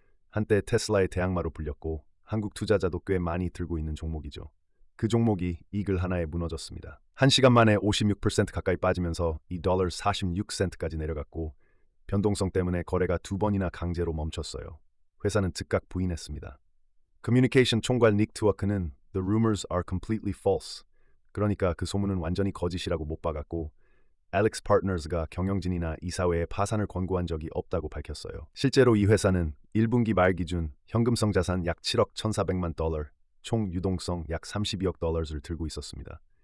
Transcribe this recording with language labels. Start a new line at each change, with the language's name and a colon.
Korean: 한때 테슬라의 대항마로 불렸고 한국 투자자도 꽤 많이 들고 있는 종목이죠. 그 종목이 이글 하나에 무너졌습니다. 1시간 만에 56% 가까이 빠지면서 $2.46까지 내려갔고 변동성 때문에 거래가 2번이나 강제로 멈췄어요. 회사는 즉각 부인했습니다. 커뮤니케이션 총괄 닉 트워크는
English: The rumors are completely false.
Korean: 그러니까 그 소문은 완전히 거짓이라고 못 박았고 엘릭스 파트너스가 경영진이나 이사회에 파산을 권고한 적이 없다고 밝혔어요. 실제로 이 회사는 1분기 말 기준 현금성 자산 약 7억 1,400만 달러, 총 유동성 약 32억 달러를 들고 있었습니다.